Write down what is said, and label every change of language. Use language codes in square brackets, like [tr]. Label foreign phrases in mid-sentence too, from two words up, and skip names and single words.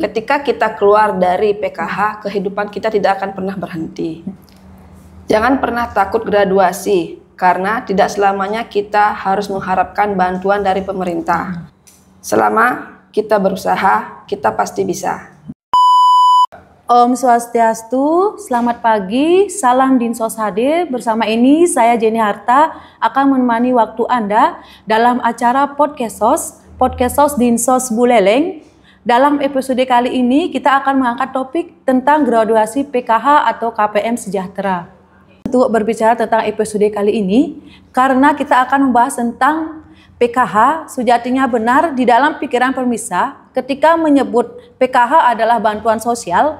[id] Ketika kita keluar dari PKH, kehidupan kita tidak akan pernah berhenti. Jangan pernah takut graduasi, karena tidak selamanya kita harus mengharapkan bantuan dari pemerintah. Selama kita berusaha, kita pasti bisa. Om Swastiastu, selamat pagi, salam Dinsos hadir. Bersama ini saya Jenny Harta akan menemani waktu Anda dalam acara Podcast Dinsos Buleleng. Dalam episode kali ini kita akan mengangkat topik tentang graduasi PKH atau KPM Sejahtera. Untuk berbicara tentang episode kali ini, karena kita akan membahas tentang PKH, sejatinya benar di dalam pikiran pemirsa ketika menyebut PKH adalah bantuan sosial.